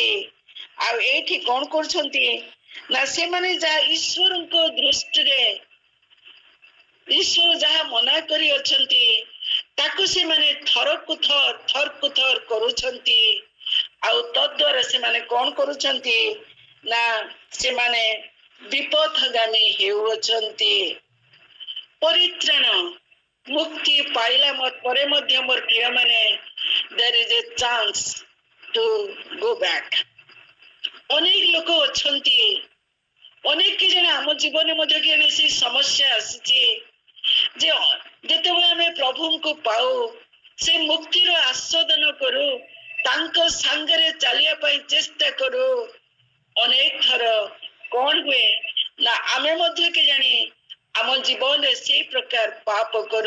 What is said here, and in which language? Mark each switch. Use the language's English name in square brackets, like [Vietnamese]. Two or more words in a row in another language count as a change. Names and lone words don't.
[Odia] ଆଉ ଏଇଠି କଣ କରୁଛନ୍ତି ନା ସେମାନେ ଯାହା ଈଶ୍ୱରଙ୍କ ଦୃଷ୍ଟିରେ ଈଶ୍ୱର ଯାହା ମନା କରିଅଛନ୍ତି ତାକୁ ସେମାନେ ଥରକୁ ଥର କରୁଛନ୍ତି। ଆଉ ତଦ୍ୱାରା ସେମାନେ କଣ କରୁଛନ୍ତି ନା ସେମାନେ ବିପଥଗାମୀ ହେଉଅଛନ୍ତି। ପରିତ୍ରାଣ ମୁକ୍ତି ପାଇଲା ପରେ ମଧ୍ୟ ମୋର ପ୍ରିୟ ମାନେ [English] there is a chance to go back। [Odia] ଅନେକ ଲୋକ ଅଛନ୍ତି, ଅନେକ ଜଣ ଆମ ଜୀବନରେ ମଧ୍ୟ କେବେ ସେ ସମସ୍ୟା ଆସିଛି ଯେ ଯେତେବେଳେ ଆମେ ପ୍ରଭୁଙ୍କୁ ପାଉ, ସେ ମୁକ୍ତିର ଆସ୍ୱାଦନ କରୁ, ତାଙ୍କ ସାଙ୍ଗରେ ଚାଲିବା ପାଇଁ ଚେଷ୍ଟା କରୁ, ଅନେକ ଥର କଣ ହୁଏ ନା ଆମେ ମଧ୍ୟ କେଜାଣି ଆମ ଜୀବନରେ ସେଇ ପ୍ରକାର ପାପ କରୁ।